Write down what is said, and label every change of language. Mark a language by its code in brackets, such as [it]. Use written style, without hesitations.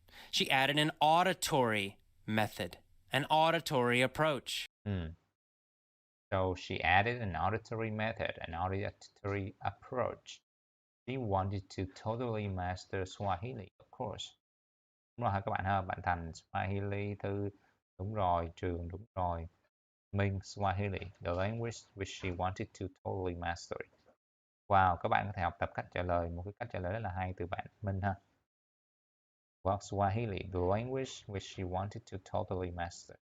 [en] She added an auditory method, an auditory approach. So she added an auditory method, an auditory approach. She wanted to totally master Swahili, of course. [vi] Đúng rồi hả các bạn ha? Bạn Thành Swahili, Thư đúng rồi, Trường đúng rồi. [en] Minh Swahili, the language which she wanted to totally master. [vi] Wow, các bạn có thể học tập cách trả lời, một cái cách trả lời rất là hay từ bạn Minh ha. [en] Well, Swahili, the language which she wanted to totally master.